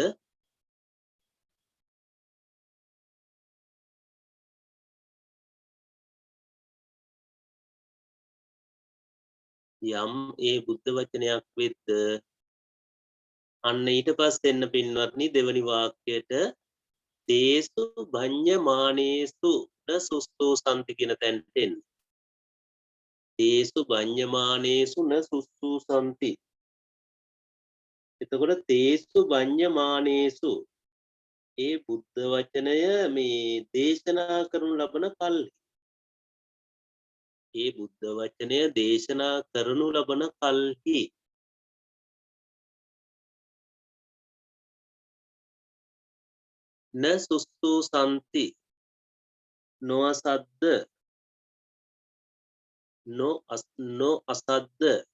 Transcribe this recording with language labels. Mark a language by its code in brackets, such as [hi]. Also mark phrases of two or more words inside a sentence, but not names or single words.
[si] යම් ඒ බුද්ධ වචනයක් වෙද්ද අන්න ඊට පස්සේ එන්න පින්වත්නි දෙවනි වාක්‍යයට [pi] තේසු භඤ්ඤමානේසු න සුස්තෝ සම්ති [si] කියන තැනට එන්න. [pi] තේසු භඤ්ඤමානේසු න සුස්තෝ සම්ති. [si] එතකොට [pi] තේසු භඤ්ඤමානේසු [si] ඒ බුද්ධ වචනය මේ දේශනා කරනු ලබන කල්හි ඒ බුද්ධ වචනය දේශනා කරනු ලබන කල්හි [pi] න සුස්තෝ සම්ති [si] නොඅසද්ද නොඅසද්ද